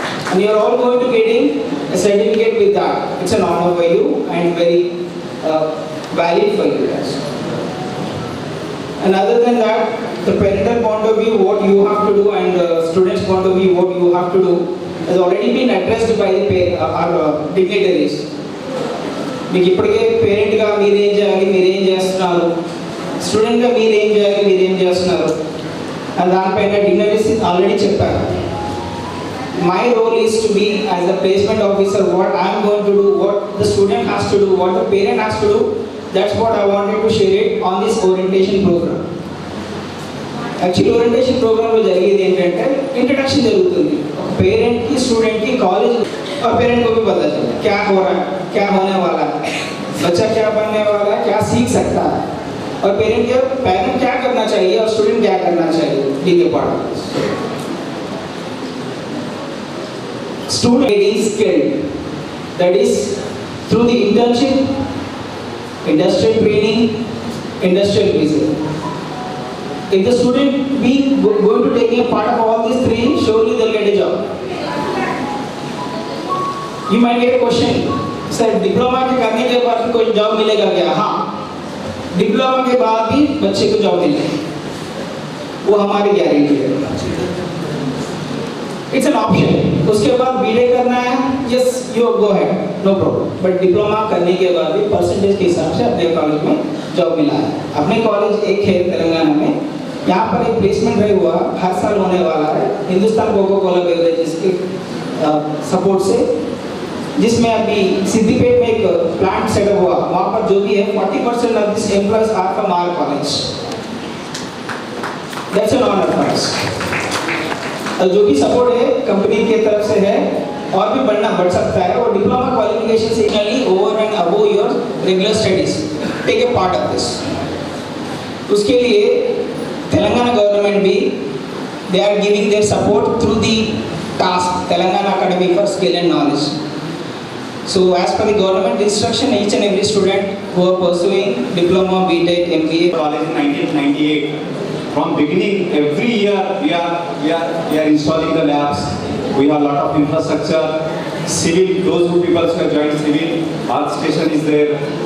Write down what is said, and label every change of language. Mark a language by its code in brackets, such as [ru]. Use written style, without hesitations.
[en] And you are all going to getting a certificate with that. It's an honor for you and very valid for you guys. And other than that, the parental point of view, what you have to do, and the students' point of view, what you have to do, has already been addressed by our dignitaries. [te] మీకు ఇప్పటికే పేరెంట్గా మీరేం చేయాలి, మీరేం చేస్తున్నారు, స్టూడెంట్గా మీరేం చేయాలి, మీరేం చేస్తున్నారు అని దానిపైన డిగ్నిటరీస్ ఆల్రెడీ చెప్పారు. [en] My role is to be as a placement officer, what I am going to do, what the student has to do, what the parent has to do. That's what I wanted to share it on this orientation program. [te] Actually orientation program లో జరిగేది ఏంటంటే introduction జరుగుతుంది parent కి, student కి, college [hi] और parent को भी पता चले क्या हो रहा है, क्या होने वाला है, बच्चा क्या बनने वाला है, क्या सीख सकता है, और पेरेंट क्या करना चाहिए और स्टूडेंट क्या करना चाहिए. [en] Being a part of this. Student getting skilled, that is through the internship, industrial training, industrial visit. If the student being going to take a part of all these three, surely they'll get a job. You might get a question, sir, [hi] diploma के करने के बाद कोई job मिलेगा क्या? हाँ, diploma के बाद भी बच्चे को जॉब मिलेगी, वो हमारी गारंटी है. [en] It's an option. [hi] उसके बाद बीए करना है, [en] yes, you go ahead, no problem. [hi] But diploma करने के बाद भी परसेंटेज के हिसाब से अपने कॉलेज में जॉब मिला है. अपने कॉलेज एक है तेलंगाना में, यहाँ पर एक प्लेसमेंट ड्राइव हुआ, हर साल होने वाला है हिंदुस्तान कोको कोला बेवरेजेस के सपोर्ट से, जिसमें अभी सिद्दीपेट में एक प्लांट सेटअप हुआ. वहाँ पर जो भी है [en] 40% of this employees are from our college. That's an honour for us. [hi] जो भी सपोर्ट है कंपनी की तरफ से है और भी बढ़ सकता है. और डिप्लोमा क्वालिफिकेशन से [en] Over and above your regular studies take a part of this. [hi] उसके लिए तेलंगाना गवर्नमेंट भी [en] They are giving their support through the TASK Telangana academy for skill and knowledge. So as per the government instruction, each and every student who are pursuing diploma, BTech, MBA college in 1998, from beginning, every year we are installing the labs. We have a lot of infrastructure. Civil, those who people who have joined civil, earth station is there.